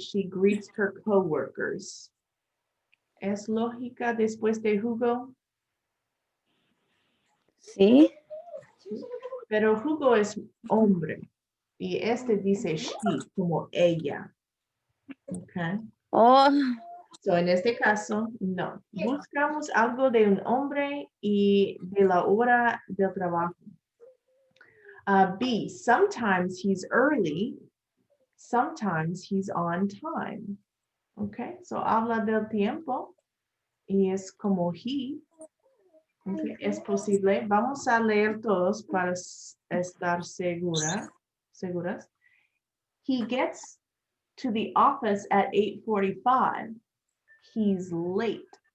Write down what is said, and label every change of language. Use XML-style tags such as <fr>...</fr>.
<en>She greets her coworkers.</en> <es>¿Es lógica después de Hugo? Sí. Pero Hugo es hombre y este dice she como ella.</es> <en>Okay. Oh,</en> <es>So en este caso, no. Buscamos algo de un hombre y de la hora del trabajo.</es> <en>B, sometimes he's early, sometimes he's on time.</en> <es>Okay, so habla del tiempo y es como he. Okay, es posible. Vamos a leer todos para estar seguras.</es> <en>He gets to the office at 8:45. He's late.</en>